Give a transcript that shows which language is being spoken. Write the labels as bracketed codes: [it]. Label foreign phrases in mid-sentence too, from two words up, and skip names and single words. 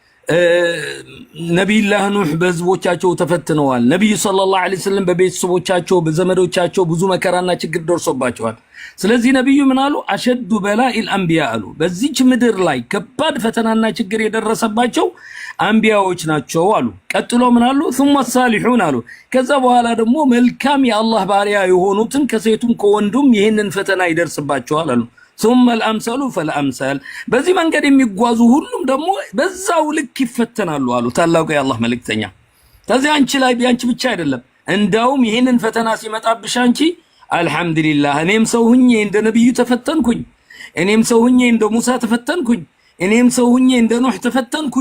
[am] ነብዩላህ ኑህ በህዝቦቻቸው ተፈትነዋል። ነብዩ [ar] صلى الله عليه وسلم [am] በቤተሰቦቻቸው በዘመዶቻቸው ብዙ መከራና ችግር ደርሶባቸዋል። ስለዚህ ነብዩ ምን አሉ [ar] أشد البلاء الأنبياء [am] አሉ። በዚህች ምድር ላይ ከባድ ፈተናና ችግር የደረሰባቸው አንቢያዎች ናቸው አሉ። ቀጥሎ ምን አሉ [ar] ثم الصالحون [am] አሉ። ከዛ በኋላ ደግሞ መልካም የአላህ ባሪያ የሆኑትን ከሴቱም ከወንዱም ይሄንን ፈተና ይደርስባቸዋል አሉ። [ar] ثم الامثل فالامثل [am] በዚህ መንገድ የሚጓዙ ሁሉም ደግሞ በዛው ልክ ይፈተናሉ አሉ ታላቁ የአላህ መልእክተኛ። ከዚህ አንቺ ላይ ቢያንቺ ብቻ አይደለም እንዳውም ይሄንን ፈተና ሲመጣብሽ አንቺ አልহামዱሊላህ እኔም ሰው ሁኜ እንደ ነብዩ ተፈተንኩኝ፣ እኔም ሰው ሁኜ እንደ ሙሳ ተፈተንኩኝ፣ እኔም ሰው ሁኜ እንደ ኑህ ተፈተንኩኝ